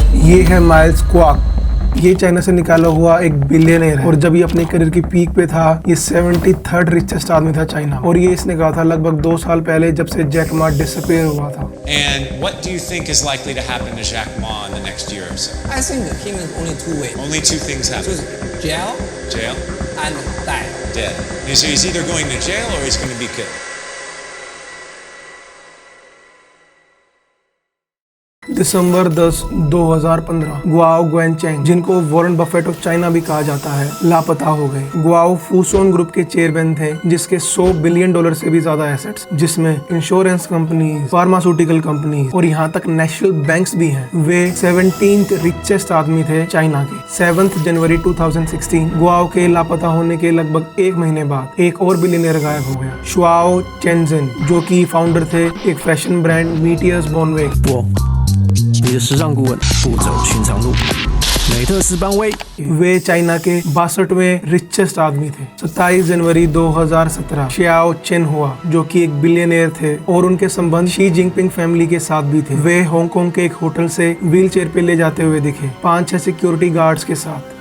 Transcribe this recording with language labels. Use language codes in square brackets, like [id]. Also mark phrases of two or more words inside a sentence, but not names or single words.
[hi] ये है माइल्स क्वाक। ये चाइना से निकाला हुआ एक बिलियनर है और जब ये अपने करियर की पीक पे था ये 73rd रिचेस्ट आदमी था चाइना। और ये इसने कहा था लगभग 2 साल पहले जब से जैक मा डिसअपीयर हुआ था। [en] And what do you think is likely to happen to Jack Ma in the next year or so? I think him is only 2 ways. Only 2 things happen. Jail Jail, and die. dead. So he's either going to jail or he's going to be killed. [hi] दिसंबर 10, 2015 गुआओ ग्वेनचेंग, जिनको वॉरेन बफेट ऑफ चाइना भी कहा जाता है, लापता हो गए। गुआओ फूसोन ग्रुप के चेयरमैन थे जिसके $100 बिलियन से भी ज्यादा एसेट्स, जिसमें [en] insurance companies, pharmaceutical companies [hi] और यहाँ तक [en] national banks [hi] भी हैं। वे 17th रिचेस्ट आदमी थे चाइना के। 7 जनवरी 2016 गुआओ के लापता होने के लगभग 1 महीने बाद एक और बिलियनर गायब हो गया, शुआओ चेनजिन, जो कि फाउंडर थे एक [en] fashion brand [hi] मीटियर्स बॉनवे। [zh] 你的时尚顾问不走寻常路，美特斯邦威。 [hi] वे चाइना के 62वें रिचेस्ट आदमी थे। 27 जनवरी 2017 शियाओ चेन हुआ, जो कि एक बिलियनर थे और उनके संबंध शी जिनपिंग फैमिली के साथ भी थे। वे हांगकांग के एक होटल से [en] wheel chair [hi] पे ले जाते हुए दिखे, 5-6 [en] security guards [hi] के साथ।